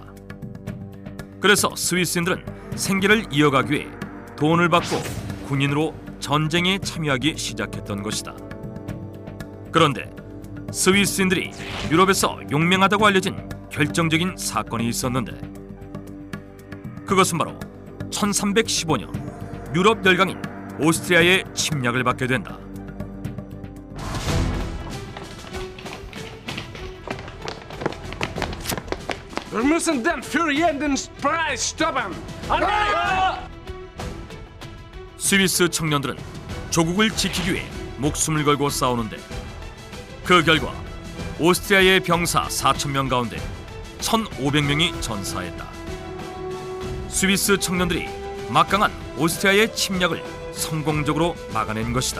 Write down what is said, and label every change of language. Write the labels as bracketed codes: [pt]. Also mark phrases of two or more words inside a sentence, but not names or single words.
[ko] 그래서 스위스인들은 생계를 이어가기 위해 돈을 받고 군인으로 전쟁에 참여하기 시작했던 것이다. 그런데 스위스인들이 유럽에서 용맹하다고 알려진 결정적인 사건이 있었는데 그것은 바로 1315년 유럽 열강인 오스트리아의 침략을 받게 된다. [de] Wir müssen den für jeden Preis stoppen! [ko] 스위스 청년들은 조국을 지키기 위해 목숨을 걸고 싸우는데 그 결과 오스트리아의 병사 4,000명 가운데 1,500명이 전사했다. 스위스 청년들이 막강한 오스트리아의 침략을 성공적으로 막아낸 것이다.